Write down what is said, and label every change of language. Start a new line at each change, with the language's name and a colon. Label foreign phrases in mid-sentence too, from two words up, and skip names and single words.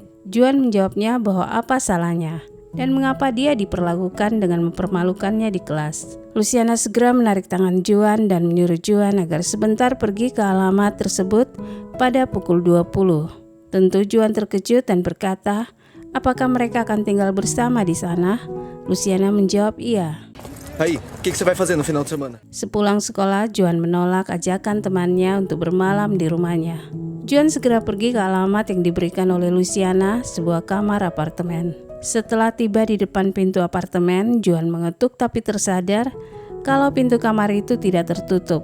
Indonesian: Juan menjawabnya bahwa apa salahnya dan mengapa dia diperlakukan dengan mempermalukannya di kelas. Luciana segera menarik tangan Juan dan menyuruh Juan agar sebentar pergi ke alamat tersebut pada pukul 20. Tentu Juan terkejut dan berkata, apakah mereka akan tinggal bersama di sana? Luciana menjawab iya.
Portuguese: Aí, o que você vai fazer no final de semana?
Indonesian: Sepulang sekolah, Juan menolak ajakan temannya untuk bermalam di rumahnya. Juan segera pergi ke alamat yang diberikan oleh Luciana, sebuah kamar apartemen. Setelah tiba di depan pintu apartemen, Juan mengetuk tapi tersadar kalau pintu kamar itu tidak tertutup.